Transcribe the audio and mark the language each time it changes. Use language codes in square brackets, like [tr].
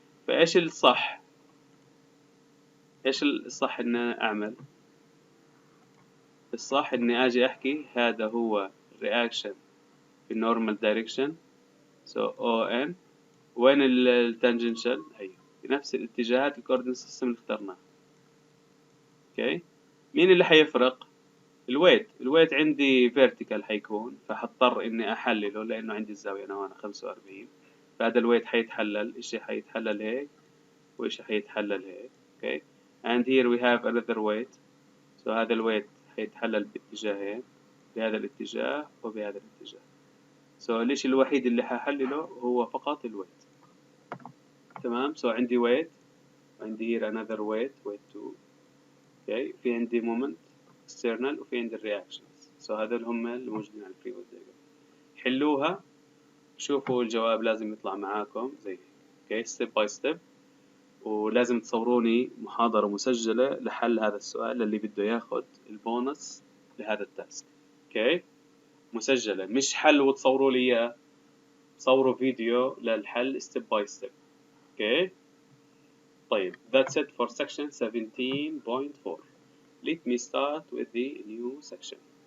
[ar] فايش الصح؟ ايش الصح اني أنا اعمل؟ الصح اني اجي احكي هذا هو الرياكشن في النورمال دايركشن، سو او ان، وين التانجنشال؟ ايوه في نفس الاتجاهات الكوردينيت سيستم اللي اخترناه. اوكي، مين اللي حيفرق؟ الويت عندي فيرتيكال حيكون، فحضطر اني احلله لانه عندي الزاويه انا هون 45. فهذا الويت حيتحلل، اشي حيتحلل هيك واشي حيتحلل هيك. [en] Okay, and here we have another weight. [ar] so هذا الويت حيتحلل باتجاهين، بهذا الاتجاه وبهذا الاتجاه. so الاشي الوحيد اللي ححلله هو فقط الويت. تمام. [en] so [ar] عندي [en] weight [ar] وعندي [en] here another weight 2. [ar] اوكي، في عندي [en] moment external [ar] وفي عندي الرياكشنز. so هذول هم اللي موجودين على الفري بودي دايجرام. حلوها، شوفوا الجواب لازم يطلع معاكم زي هيك. اوكي، ستيب باي ستيب. ولازم تصوروني محاضرة مسجلة لحل هذا السؤال للي بده ياخد البونص لهذا التاسك. اوكي، مسجلة، مش حل وتصوروا لي اياه، صوروا فيديو للحل ستيب باي ستيب. اوكي، طيب [en] that's it for section 17.4. let me start with the new section.